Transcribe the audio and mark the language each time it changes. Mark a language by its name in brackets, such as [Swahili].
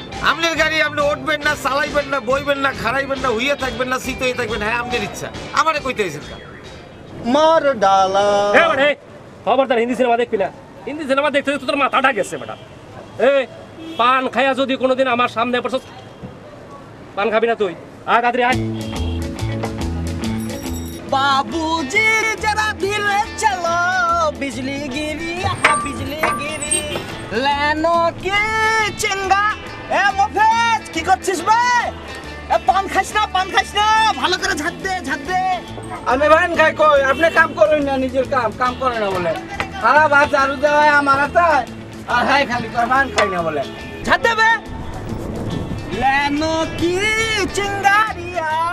[Bangla] আমনের গাড়ি আপনি উঠবেন না, চালাইবেন না, বইবেন না, খাড়াইবেন না, হুইয়ে থাকবেন না, শীত হয়ে থাকবেন, হ্যাঁ আপনার ইচ্ছা। আমারে কইতে হয়েছেন কা? [Hindi] মার ডালা। [Bangla] মানে খবরদার হিন্দি সিনেমা দেখবি না। হিন্দি সিনেমা দেখতে দেখতে তোর মাথাটা গেছে বেটা। এই পান খাইয়া যদি কোনোদিন আমার সামনে পড়ছ, পান খাবি না তুই। আয় তাড়াতাড়ি আয়। [Hindi] बाबूजी जरा धीरे चलो, बिजली गिरी हाँ बिजली गिरी, लेनो की चिंगा। [Bangla] ए मुफेज কি করছিস বে? এ পান খাইস না, পান খাইস না, ভালো করে ঝাড় দে, ঝাড় দে। আমি ভান খাই কই? আপনি কাম করেন না, নিজের কাম করে না বলে। সারা ভাত চালু দেওয়া আমার হাতে, আর হাই খালি করে ভান খাই না বলে। ঝাড় দে বে। [Hindi] লেনো কি চিঙ্গারিয়া,